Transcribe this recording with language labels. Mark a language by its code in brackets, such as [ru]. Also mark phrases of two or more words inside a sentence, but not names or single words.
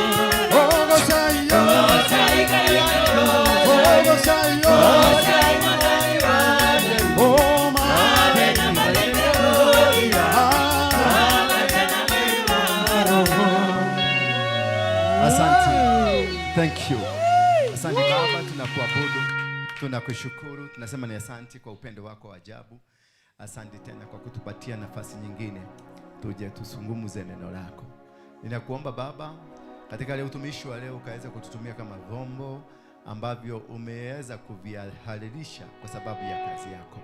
[ki] Gocai yo. Gocai Ngai witũ. Gocai yo. Gocai mwathani wa. Oh, Mathĩna mathĩte gũthira. ah. Twambatana mwĩrĩ wa Roho. [sw] Asante. [en] Thank you. [sw] Asante Baba, tunakuabudu, tunakushukuru, tunasema ni asante kwa upendo wako wa ajabu. Asante tena kwa kutupatia nafasi nyingine tuje tusungumuze neno lako. Ninakuomba Baba, katika leo utumishi wa leo ukaweza kututumia kama vyombo ambavyo umeweza kuvihalilisha kwa sababu ya kazi yako.